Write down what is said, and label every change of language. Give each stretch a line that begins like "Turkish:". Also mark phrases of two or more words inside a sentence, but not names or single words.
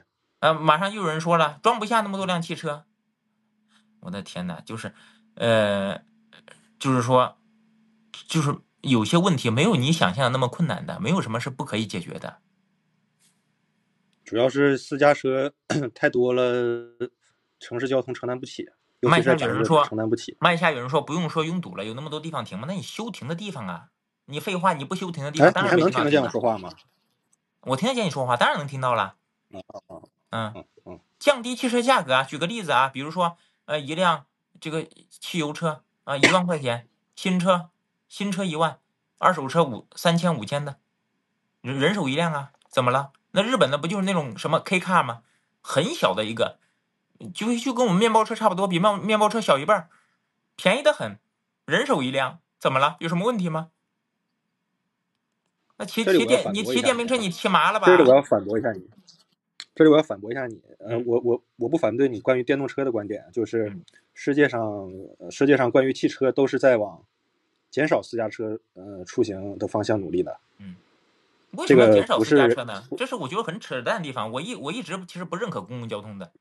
Chinese: 馬上又有人說了，裝不下那麼多輛汽車。我的天哪，就是說，就是有些問題沒有你想象的那麼困難的，沒有什麼是不可以解決的。主要是私家車太多了，城市交通承擔不起。麥下有人說不用說擁堵了，有那麼多地方停嗎？那你休停的地方啊，你廢話，你不休停的地方，當然沒地方停了。你還能聽得見我說話嗎？我聽得見你說話，當然能聽到了。降低汽車價格啊，舉個例子啊，比如說一輛這個汽油車啊，1萬塊錢，新车1萬，二手车3000、5000的，人手一辆啊，怎么了？那日本的不就是那种什么 K car 吗？很小的一个，就跟我们面包车差不多，比面包车小一半，便宜的很，人手一辆，怎么了？有什么问题嗎？那骑電瓶車你騎麻了吧？这里我要反駁一下你。我不反對你關於電動車的觀點，就是世界上關於汽車都是在往減少私家車出行的方向努力的。為什麼要減少私家車呢？這是我覺得很扯淡的地方。我一直其實不認可公共交通的。